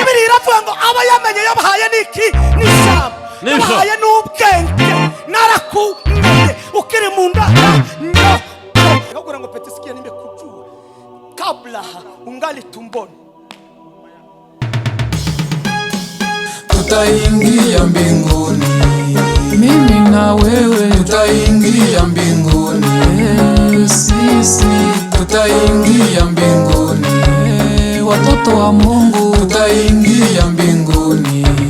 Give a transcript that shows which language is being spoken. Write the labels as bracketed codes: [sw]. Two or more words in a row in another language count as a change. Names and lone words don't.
[rw] biravuga ngo aba yamenye yabahaye niki n'ijambo yabahaye n'ubwenge narakumenye ukiri mu nda nakubwira ngo [sw] pete sikia nimekujua kabla ungali tumboni. Tutaingia mbinguni, mimi na wewe tutaingia mbinguni, sisi tutaingia mbinguni, watoto wa Mungu tutaingia mbinguni.